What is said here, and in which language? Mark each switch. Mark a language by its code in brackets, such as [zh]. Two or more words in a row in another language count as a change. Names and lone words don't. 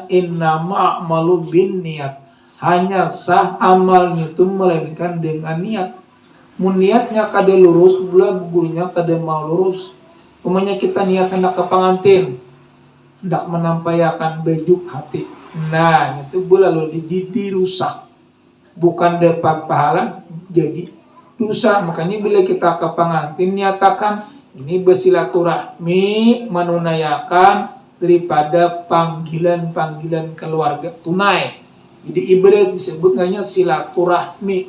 [ar] إنما الأعمال بالنيات, [id] hanya sah amalnya itu melainkan dengan niat. [bjn] Mun niatnya kada lurus, pula gurunya kada mau lurus. [id] Pokoknya kita niat hendak ke pengantin, hendak menampayakan baju hati, nah itu pula lo jadi rusak, bukan dapat pahala jadi dosa. Makanya bila kita ke pengantin nyatakan ini bersilaturahmi menunaikan daripada panggilan-panggilan keluarga tunai. Jadi ibarat disebutnya silaturahmi.